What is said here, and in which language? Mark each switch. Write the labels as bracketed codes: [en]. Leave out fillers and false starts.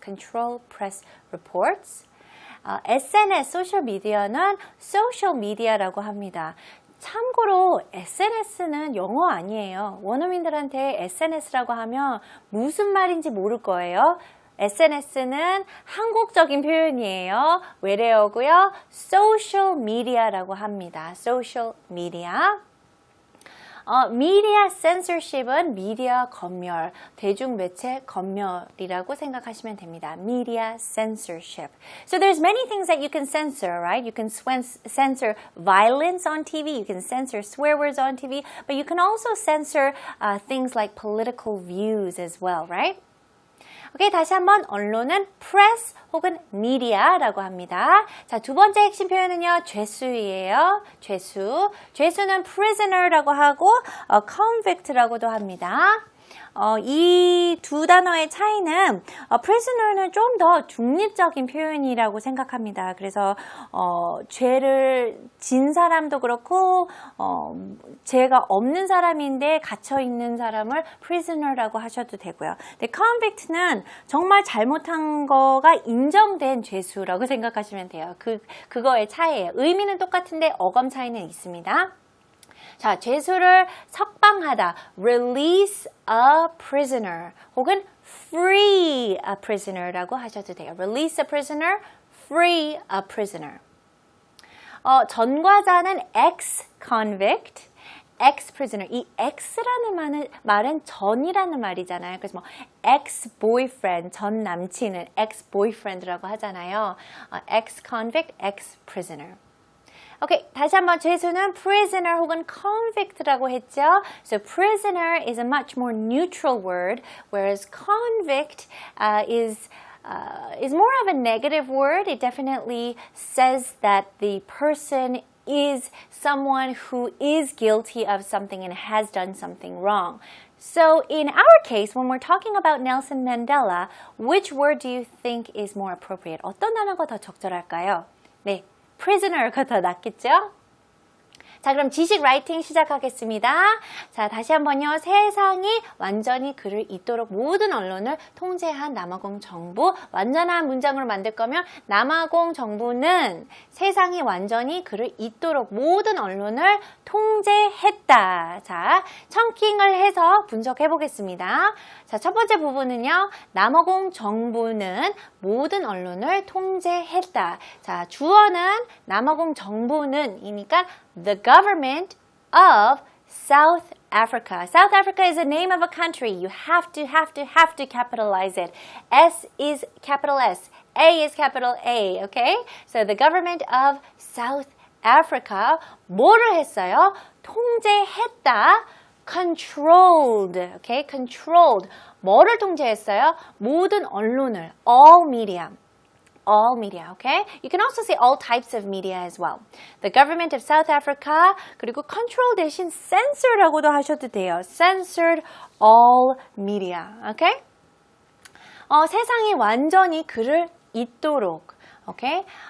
[en] control press reports. [ko] SNS, 소셜 미디어는 social media라고 합니다. 참고로 SNS는 영어 아니에요. 원어민들한테 SNS라고 하면 무슨 말인지 모를 거예요. SNS는 한국적인 표현이에요. 외래어고요. social media라고 합니다. [en] social media. [ko] media censorship은 미디어 검열, 대중매체 검열이라고 생각하시면 됩니다. [en] media censorship. So there's many things that you can censor, right? You can censor violence on TV, you can censor swear words on TV, but you can also censor things like political views as well, right? [ko] 오케이, 다시 한번 언론은 press 혹은 media라고 합니다. 자, 두 번째 핵심 표현은요, 죄수이에요. 죄수는 prisoner라고 하고 convict라고도 합니다. 이 두 단어의 차이는 prisoner는 좀 더 중립적인 표현이라고 생각합니다. 그래서 죄를 진 사람도 그렇고 죄가 없는 사람인데 갇혀있는 사람을 prisoner라고 하셔도 되고요. 근데 convict는 정말 잘못한 거가 인정된 죄수라고 생각하시면 돼요. 그거의 차이예요. 의미는 똑같은데 어감 차이는 있습니다. 자, 죄수를 석방하다, [en] release a prisoner [ko] 혹은 [en] free a prisoner [ko] 라고 하셔도 돼요. [en] release a prisoner, free a prisoner. 전과자는 ex-convict, ex-prisoner. [ko] 이 ex라는 말은 전이라는 말이잖아요. 그래서 뭐 ex-boyfriend, 전 남친은 ex-boyfriend라고 하잖아요. [en] ex-convict, ex-prisoner. [ko] 오케이, 다시 한번 죄수는 prisoner 혹은 convict라고 했죠. [en] So prisoner is a much more neutral word, whereas convict is more of a negative word. It definitely says that the person is someone who is guilty of something and has done something wrong. So in our case, when we're talking about Nelson Mandela, which word do you think is more appropriate? [ko] 어떤 단어가 더 적절할까요? 네. prisoner가 더 낫겠죠? 자, 그럼 지식 라이팅 시작하겠습니다. 자, 다시 한번요. 세상이 완전히 그를 잇도록 모든 언론을 통제한 남아공 정부. 완전한 문장으로 만들 거면 남아공 정부는 세상이 완전히 그를 잇도록 모든 언론을 통제했다. 자, 청킹을 해서 분석해 보겠습니다. 자, 첫 번째 부분은요. 남아공 정부는 모든 언론을 통제했다. 자, 주어는 남아공 정부는 이니까 [en] the government of South Africa. South Africa is the name of a country. You have to capitalize it. S is capital S. A is capital A. Okay? So the government of South Africa [ko] 뭐를 했어요? 통제했다. [en] Controlled. Okay? [ko] Controlled. 뭐를 통제했어요? 모든 언론을. [en] All media. all media, okay? You can also say all types of media as well. The government of South Africa, [ko] 그리고 control 대신 censor라고도 하셔도 돼요. [en] Censored all media, okay? [ko] 세상이 완전히 그를 잇도록, okay?